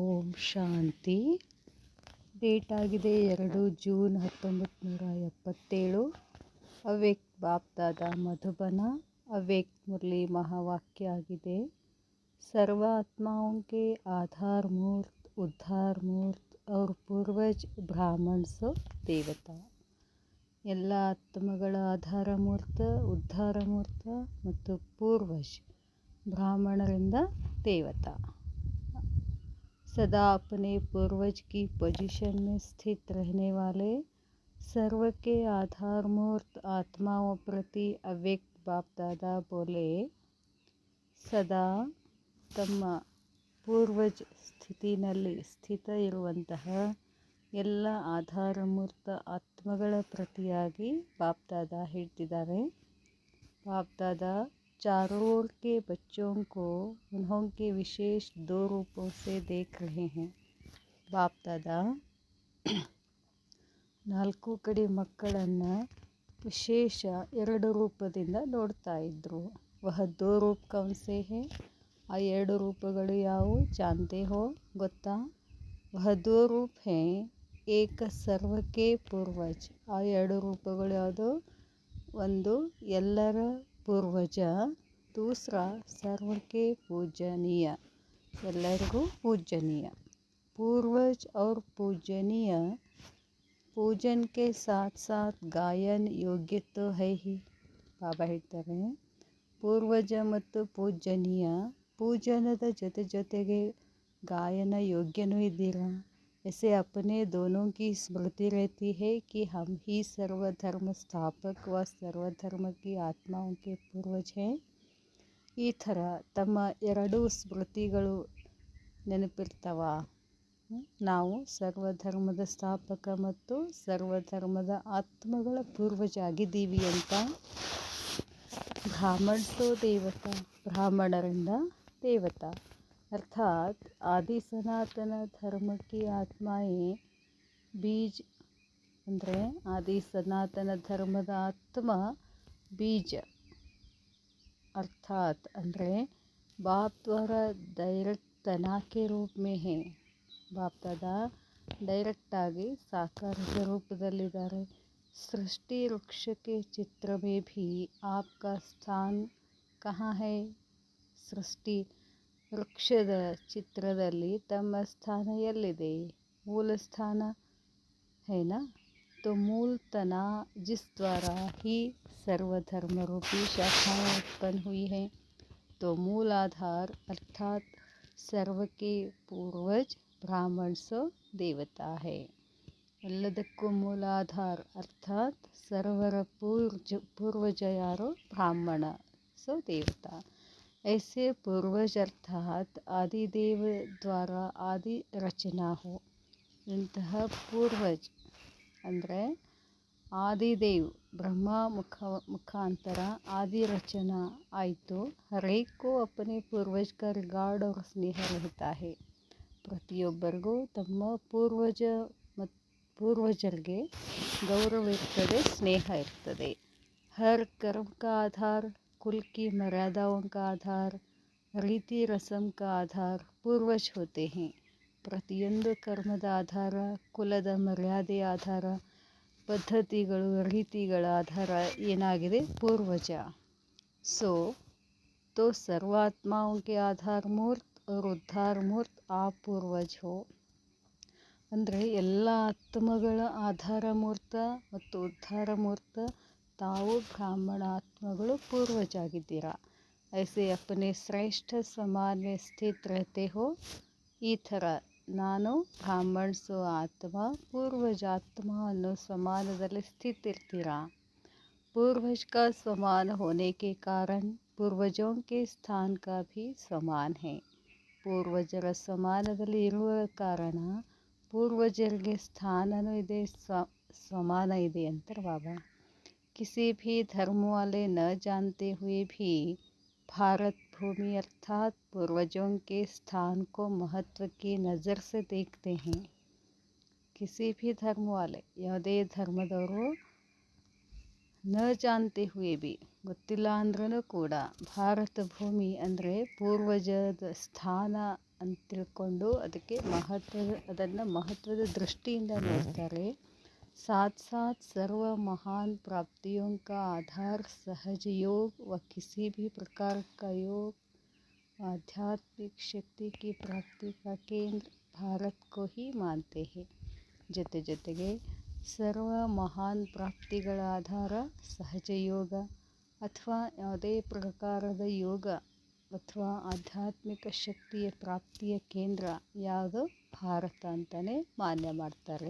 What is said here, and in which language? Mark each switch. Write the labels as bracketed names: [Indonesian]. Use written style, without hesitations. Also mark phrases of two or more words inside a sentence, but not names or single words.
[Kannada] ಶಾಂತಿ. ಡೇಟ್ ಆಗಿದೆ 2 ಜೂನ್ 1977. ಅವ್ಯಕ್ತ ಬಾಪ್ದಾದ ಮಧುಬನ. ಅವ್ಯಕ್ತ ಮುರಳಿ महावाक्य आಗಿದೆ. [Hindi] सर्व आत्माओं के आधार मूर्त, उद्धार मूर्त और पूर्वज ब्राह्मण सो देवता. [Kannada] ಎಲ್ಲ ಆತ್ಮಗಳ ಆಧಾರ ಮೂರ್ತ, ಉದ್ಧಾರ ಮೂರ್ತ ಮತ್ತು ಪೂರ್ವಜ್ ಬ್ರಾಹ್ಮಣರಿಂದ ದೇವತಾ. [Hindi] सदा अपने पूर्वज की पोजीशन में स्थित रहने वाले सर्व के आधार मूर्त आत्माओं प्रति अव्यक्त बापदादा बोले, [Kannada] ಸದಾ ತಮ್ಮ ಪೂರ್ವಜ್ ಸ್ಥಿತಿನಲ್ಲಿ ಸ್ಥಿತ ಇರುವಂತಹ ಎಲ್ಲ ಆಧಾರಮೂರ್ತ ಆತ್ಮಗಳ ಪ್ರತಿಯಾಗಿ ಬಾಪ್ದಾದ ಹೇಳ್ತಿದ್ದಾರೆ. [Hindi] ಬಾಪ್ದಾದ चारों ओर के बच्चों को उन्होंने विशेष 2 रूपों से देख रहे हैं. [Kannada] ಬಾಪ್ದಾದ 4 ಕಡೆ ಮಕ್ಕಳನ್ನು ವಿಶೇಷ 2 ರೂಪದಿಂದ ನೋಡ್ತಾ ಇದ್ರು. [Hindi] वह 2 रूप कौनसे है, [Kannada] ಆ 2 ರೂಪಗಳು ಯಾವುವು [Hindi] जानते हो, ಗೊತ್ತಾ? वह 2 रूप है, एक ಸರ್ವಕ್ಕೆ ಪೂರ್ವಜ್. [Kannada] ಆ 2 ರೂಪಗಳು ಯಾವುದು? ಒಂದು ಎಲ್ಲರ [Hindi] पूर्वज, दूसरा सर्व के पूजनीय, [Kannada] ಎಲ್ಲರಿಗೂ पूजनीय. [Hindi] पूर्वज और पूजनीय पूजन के साथ साथ गायन योग्य तो है ही. [Kannada] ಬಾಬಾ ಹೇಳ್ತಾರೆ, ಪೂರ್ವಜ ಮತ್ತು ಪೂಜನೀಯ, ಪೂಜನದ ಜೊತೆ ಜೊತೆಗೆ ಗಾಯನ ಯೋಗ್ಯನೂ ಇದ್ದೀರಾ. [Hindi] ऐसे अपने दोनों की स्मृति रहती है कि हम ही सर्वधर्म स्थापक व सर्वधर्म की आत्माओं के पूर्वज हैं. [Kannada] ಈ ಥರ ತಮ್ಮ 2 ಸ್ಮೃತಿಗಳು ನೆನಪಿರ್ತಾವ. ನಾವು ಸರ್ವಧರ್ಮದ ಸ್ಥಾಪಕ ಮತ್ತು ಸರ್ವಧರ್ಮದ ಆತ್ಮಗಳ ಪೂರ್ವಜ ಆಗಿದ್ದೀವಿ ಅಂತ. ಬ್ರಾಹ್ಮಣಸೋ ದೇವತಾ, ಬ್ರಾಹ್ಮಣರಿಂದ ದೇವತಾ. [Hindi] अर्थात आदि सनातन धर्म की आत्माएं बीज, ಅಂದರೆ आदि सनातन धर्मದ ಆತ್ಮ बीज, अर्थात ಅಂದರೆ बाप द्वारा डायरेक्ट तना के रूप में है. [Kannada] ಬಾಪ್ದಾದ ಡೈರೆಕ್ಟ್ ಆಗಿ ಸಾಕಾರದ ರೂಪದಲ್ಲಿದ್ದಾರೆ. [Hindi] सृष्टि वृक्ष के चित्र में भी आपका स्थान कहाँ है. [Kannada] सृष्टि ವೃಕ್ಷದ ಚಿತ್ರದಲ್ಲಿ ತಮ್ಮ ಸ್ಥಾನ ಎಲ್ಲಿದೆ? [Hindi] मूल स्थान है ना? तो मूल तना जिस द्वारा ही सर्वधर्म रूपी शाखाएं उत्पन्न हुई हैं, तो मूल आधार अर्थात सर्व के पूर्वज ब्राह्मण सो देवता है. [Kannada] ಎಲ್ಲದಕ್ಕೂ ಮೂಲ ಆಧಾರ ಅರ್ಥಾತ್ ಸರ್ವರ ಪೂರ್ವಜ ಯಾರೋ ಬ್ರಾಹ್ಮಣ, [Hindi] सो देवता. ऐसे पूर्वज अर्थात आदिदेव द्वारा आदि रचना हो. [Kannada] ಇಂತಹ ಪೂರ್ವಜ್ ಅಂದರೆ ಆದಿದೇವ್ ಬ್ರಹ್ಮ ಮುಖಾಂತರ ಆದಿ ರಚನಾ ಆಯಿತು. [Hindi] हरेक को अपने पूर्वज का रिगार्ड और ಸ್ನೇಹ रहता है. [Kannada] ಪ್ರತಿಯೊಬ್ಬರಿಗೂ ತಮ್ಮ ಪೂರ್ವಜರಿಗೆ ಗೌರವ ಇರ್ತದೆ, ಸ್ನೇಹ ಇರ್ತದೆ. [Hindi] हर कर्म का आधार कुल की मर्यादाओं का आधार, रीति रस्म का आधार पूर्वज होते हैं. [Kannada] ಪ್ರತಿಯೊಂದು ಕರ್ಮದ ಆಧಾರ, ಕುಲದ ಮರ್ಯಾದೆ ಆಧಾರ, ಪದ್ಧತಿಗಳು ರೀತಿಗಳ ಆಧಾರ ಏನಾಗಿದೆ? ಪೂರ್ವಜ. [Hindi] सो तो सर्वात्माओं के आधार मूर्त और उद्धार मूर्त आप पूर्वज हो. [Kannada] ಅಂದರೆ ಎಲ್ಲ ಆತ್ಮಗಳ ಆಧಾರ ಮೂರ್ತ ಮತ್ತು ಉದ್ಧಾರ ಮೂರ್ತ ತಾವು ಬ್ರಾಹ್ಮಣ ಆತ್ಮಗಳು ಪೂರ್ವಜ ಆಗಿದ್ದೀರಾ. [Hindi] ऐसे अपने श्रेष्ठ समान में स्थित रहते हो. [Kannada] ಈ ಥರ ನಾನು ಬ್ರಾಹ್ಮಣಸೋ ಆತ್ಮ, ಪೂರ್ವಜ ಆತ್ಮ ಅನ್ನೋ ಸಮಾನದಲ್ಲಿ ಸ್ಥಿತ ಇರ್ತೀರಾ. [Hindi] पूर्वज का समान होने के कारण पूर्वजों के स्थान का भी समान है. [Kannada] ಪೂರ್ವಜರ ಸಮಾನದಲ್ಲಿ ಇರುವ ಕಾರಣ ಪೂರ್ವಜರಿಗೆ ಸ್ಥಾನನೂ ಇದೆ, ಸಮಾನ ಇದೆ ಅಂತಾರೆ ಬಾಬಾ. [Hindi] किसी भी धर्म वाले न जानते हुए भी भारत भूमि अर्थात पूर्वजों के स्थान को महत्व की नज़र से देखते हैं. किसी भी धर्म वाले, [Kannada] ಯಾವುದೇ ಧರ್ಮದವರು [Hindi] न जानते हुए भी, [Kannada] ಗೊತ್ತಿಲ್ಲ ಅಂದ್ರೂ ಕೂಡ ಭಾರತ ಭೂಮಿ ಅಂದರೆ ಪೂರ್ವಜದ ಸ್ಥಾನ ಅಂತ ತಿಳ್ಕೊಂಡು ಅದಕ್ಕೆ ಅದನ್ನು ಮಹತ್ವದ ದೃಷ್ಟಿಯಿಂದ ನೋಡ್ತಾರೆ. [Hindi] साथ साथ सर्व महान प्राप्तियों का आधार सहज योग व किसी भी प्रकार का योग आध्यात्मिक शक्ति की प्राप्ति का केंद्र भारत को ही मानते हैं. [Kannada] ಜೊತೆಗೆ ಸರ್ವ ಮಹಾನ್ ಪ್ರಾಪ್ತಿಗಳ ಆಧಾರ ಸಹಜ ಯೋಗ ಅಥವಾ ಯಾವುದೇ ಪ್ರಕಾರದ ಯೋಗ ಅಥವಾ ಆಧ್ಯಾತ್ಮಿಕ ಶಕ್ತಿಯ ಪ್ರಾಪ್ತಿಯ ಕೇಂದ್ರ ಯಾವುದು ಭಾರತ ಅಂತಲೇ ಮಾನ್ಯ ಮಾಡ್ತಾರೆ.